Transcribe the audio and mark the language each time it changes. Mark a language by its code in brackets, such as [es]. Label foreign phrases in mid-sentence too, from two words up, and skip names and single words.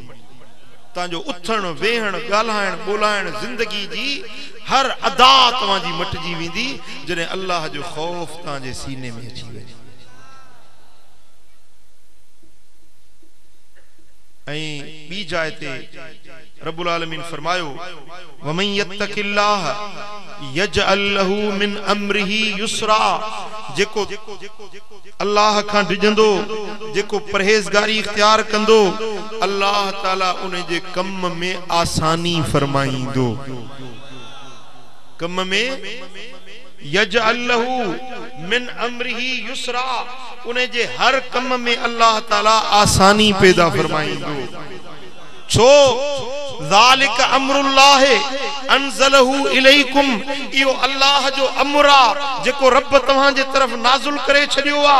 [sd] तव्हांजो उथण वेहण ॻाल्हाइण ॿोलाइण ज़िंदगी जी हर अदा तव्हांजी मटिजी वेंदी जॾहिं अल्लाह जो ख़ौफ़ तव्हांजे सीने में अची वञे। ऐं ॿी जाइ ते [ar] رب العالمين [sd] फरमायो [ar] ومن يتق الله يجعل له من أمره يسرا, [sd] जेको अल्लाह खां डिजंदो, जेको परहेज़गारी इख्तियार कंदो, अल्लाह ताला उन जे कम में आसानी फरमाईंदो। कम में [ar] يجعل له من أمره يسرا, [sd] उन जे हर कम में अल्लाह ताला आसानी पैदा फरमाईंदो। छो [ar] ذلك أمر الله أنزله إليكم, [sd] इहो अल्लाह जो अमर आ जेको रब तव्हां जे तरफ नाज़िल करे छडि॒यो आ।